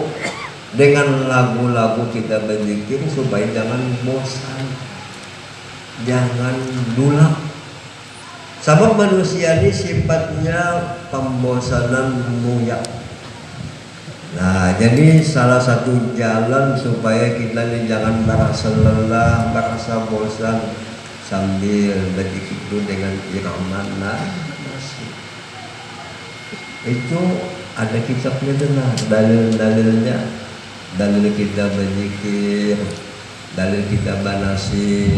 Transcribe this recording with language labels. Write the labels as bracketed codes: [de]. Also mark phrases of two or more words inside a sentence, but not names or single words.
[bjn] Dengan lagu-lagu kita berzikir supaya jangan bosan, jangan dulak. Sebab manusia ini sifatnya pembosanan muyak. [id] Nah, jadi salah satu jalan supaya kita ini jangan merasa lelah, merasa bosan sambil berzikir itu dengan irama nasi. Itu ada kitabnya benar, dalil-dalilnya. [bjn] Dalil kita berzikir, dalil kita banasi.